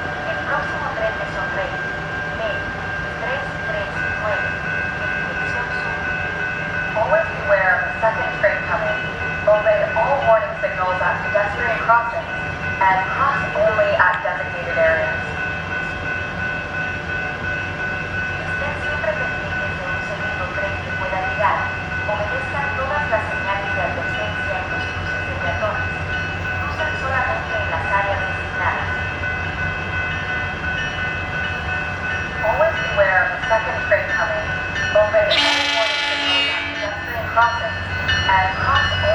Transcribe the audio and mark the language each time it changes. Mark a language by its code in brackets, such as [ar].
[es] El próximo tren de Sonrey, B339, en dirección sur. [en] Always beware of the second train coming. Obey all warning signals at pedestrian crossings and cross only at designated areas. [es] Estén siempre pendientes de un segundo tren que pueda llegar. Obedezcan todas las señales de advertencia en los cruces de peatones. Crucen solamente en las áreas designadas. [en] Always beware of the second train coming. Obey all warning signals at pedestrian crossings and cross